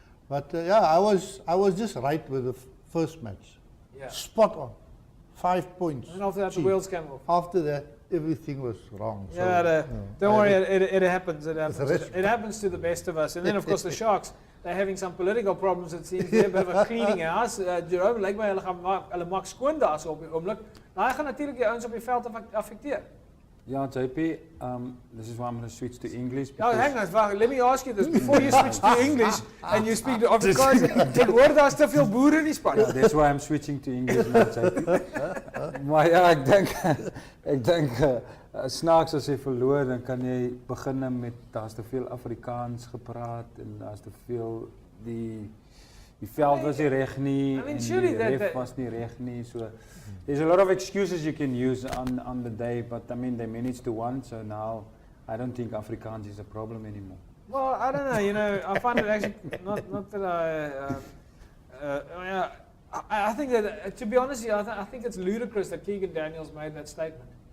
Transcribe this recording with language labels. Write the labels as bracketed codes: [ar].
[en] But I was just right with the first match. Yeah. Spot on. 5 points. And after that, the wheels came off. After that, everything was wrong. Yeah, so, don't worry, it happens. It happens. It happens to the best of us. And then, of course, the Sharks, they're having some political problems, it seems. They're a bit of a cleaning house. [af] Jerome, lyk my hulle maak skoon daar so op die oomblik. Nou, hy gaan natuurlik die ouens op die veld affekteer. [en] Yeah, JP, this is why I'm going to switch to English. Oh, hang on, let me ask you this. Before you switch to English and you speak to Afrikaans, [af] ek hoor daar's te veel boere in die span. [en] Yeah, that's why I'm switching to English now, JP. [af] Maar ja, ek dink snaaks as jy verloor, dan kan jy begin met daar's te veel Afrikaans gepraat en daar's te veel die veld was nie reg nie en die ref was nie reg nie. [en] So there's a lot of excuses you can use on the day, but they managed to win, so now I don't think Afrikaans is a problem anymore. Well, I don't know, I find it actually, not that I think that, to be honest, I think it's ludicrous that Keegan Daniels made that statement.